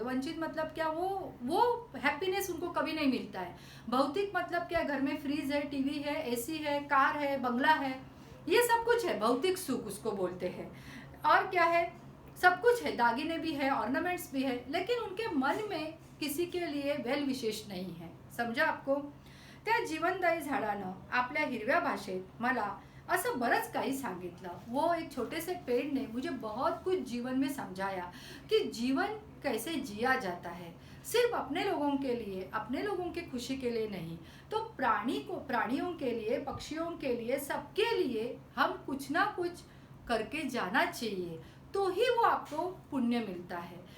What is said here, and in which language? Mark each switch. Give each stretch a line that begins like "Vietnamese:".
Hindi: वंचित मतलब क्या, वो हैप्पीनेस उनको कभी नहीं मिलता है। भौतिक मतलब क्या, घर में फ्रीज है, टीवी है, एसी है, कार है, बंगला है, ये सब कुछ है, भौतिक सुख उसको बोलते हैं। और क्या है, सब कुछ है, दागिने भी है, ऑर्नामेंट्स भी है, लेकिन उनके मन में किसी के लिए वेल विशेष नहीं है। समझा आपको?
Marathi: त्या जीवनदायी झाडानं आपल्या हिरव्या भाषेत मला असं बरंच काही सांगितलं।
Hindi: वो एक छोटे से पेड़ ने मुझे बहुत कुछ जीवन में समझाया कि जीवन कैसे जिया जाता है, सिर्फ अपने लोगों के लिए, अपने लोगों की खुशी के लिए नहीं, तो प्राणियों के लिए, पक्षियों के लिए, सबके लिए हम कुछ ना कुछ करके जाना चाहिए, तो ही वो आपको पुण्य मिलता है।